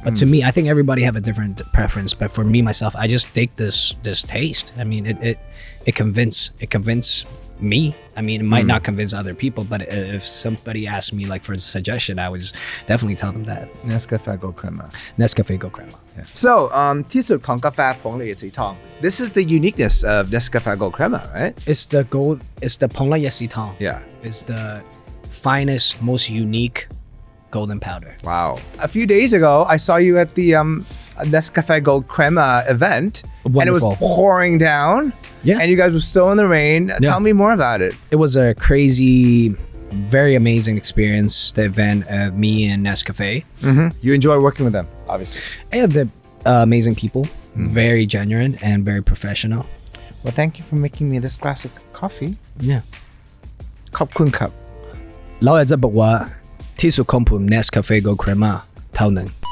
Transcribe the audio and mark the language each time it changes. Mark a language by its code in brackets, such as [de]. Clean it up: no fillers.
[en] But to me, I think everybody have a different preference. But for me myself, I just dig this taste. I mean, it convince me. I mean, it might not convince other people, but if somebody asked me like for a suggestion, I would definitely tell them that. Nescafe Gold Crema. Nescafe Gold Crema. Yeah. So, [th] ที่สุดของกาแฟผงละเอียดสีทอง [en] This is the uniqueness of Nescafe Gold Crema, right? It's the gold. It's the Pong La Yesi Tong. Yeah. It's the finest, most unique golden powder. Wow. A few days ago, I saw you at the Nescafe Gold Crema event. Wonderful. And it was pouring down. Yeah. And you guys were still in the rain. Yeah. Tell me more about it. It was a crazy, very amazing experience, the event of me and Nescafe. You enjoy working with them, obviously. And they're amazing people, very genuine and very professional. Well, thank you for making me this glass of coffee. Yeah. [th] ขอบคุณครับ เราอยากจะบอกว่าที่สุดของผม Nescafe Gold Crema เท่านั้น